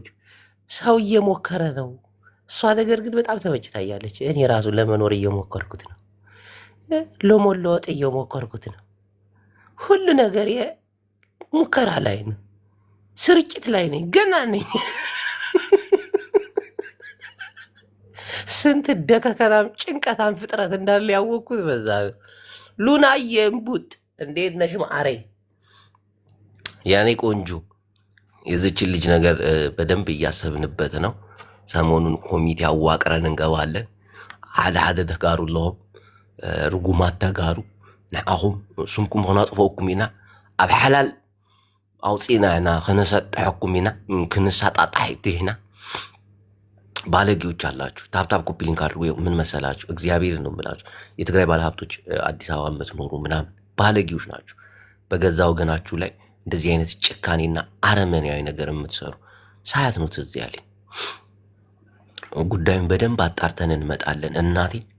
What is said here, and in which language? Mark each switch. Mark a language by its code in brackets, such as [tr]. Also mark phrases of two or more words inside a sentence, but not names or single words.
[am] ሰው እየሞከረ ነው። እሷ ነገር ግን በጣም ተመችታያለች። እኔ ራሱ ለመኖር እየሞከርኩት ነው፣ ለመለወጥ እየሞከርኩት ነው። ሁሉ ነገር ሙከራ ላይ ነው፣ ስርጭት ላይ ነኝ፣ ገና ነኝ። ስንት ደከከናም ጭንቀታም ፍጥረት እንዳለ ያወቅኩት በዛ ነው። ሉናዬ እምቡጥ እንዴት ነሽ ማሬ? ያኔ ቆንጆ የዚችን ልጅ ነገር በደንብ እያሰብንበት ነው። ሰሞኑን ኮሚቴ አዋቅረን እንገባለን። [ti] ሓደ ተጋሩ ኣለዎም ርጉማት ተጋሩ ንዓኹም ስምኩም ክነጥፈኩም ኢና ኣብ ሓላል ኣውፂና ኢና ክነሰጥሐኩም ኢና ክንሳጣጣሕ ኢና። [am] ባለጌዎች አላችሁ። ታብታብ ኮፒ ሊንክ አድርጎ ምን መሰላችሁ? እግዚአብሔር ነው የምላችሁ። የትግራይ ባለሀብቶች አዲስ አበባ የምትኖሩ ምናምን ባለጌዎች ናችሁ። በገዛ ወገናችሁ ላይ እንደዚህ አይነት ጭካኔና አረመኔያዊ ነገር የምትሰሩ ሳያት ነው ትዝ ያለኝ። ጉዳዩን በደንብ አጣርተን እንመጣለን። እናቴ